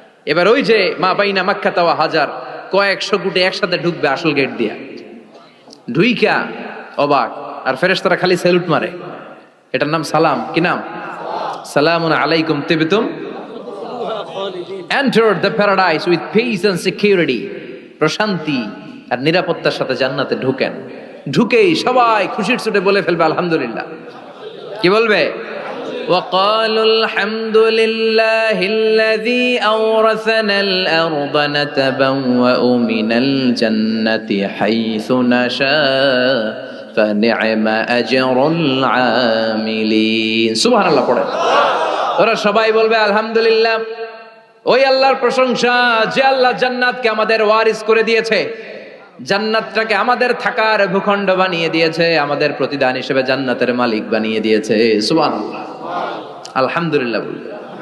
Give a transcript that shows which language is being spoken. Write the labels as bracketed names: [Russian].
[Bangla] এবার ওই যে মা বাইনা মাক্কা তাওয়া হাজার, কয়েকশো কোটি একসাথে ঢুকবে আসল গেট দিয়া, ঢুইকা অবাক, আর ফেরেশতারা খালি স্যালুট মারে। এটার নাম সালাম। কি নাম? [Arabic] সালামুন আলাইকুম তিবতুম [English] Enter the paradise with peace and security. [Bangla] প্রশান্তি আর নিরাপত্তার সাথে জান্নাতে ঢুকেন। ঢুকেই সবাই খুশির চোটে বলে ফেলবে আলহামদুলিল্লাহ। কি বলবে? [Arabic] وقالوا الحمد لله الذي أورثنا الأرض نتبوأ من الجنة حيث نشاء فنعم أجر العاملين سبحان الله [Bangla] পড়ে। ওরা সবাই বলবে আলহামদুলিল্লাহ, ওই আল্লাহর প্রশংসা যে আল্লাহ জান্নাতকে আমাদের ওয়ারিস করে দিয়েছে, জান্নাতটাকে আমাদের থাকার ভূখণ্ড বানিয়ে দিয়েছে, আমাদের প্রতিদান হিসেবে জান্নাতের মালিক বানিয়ে দিয়েছে। সুবহানাল্লাহ, আলহামদুলিল্লাহ বলবে।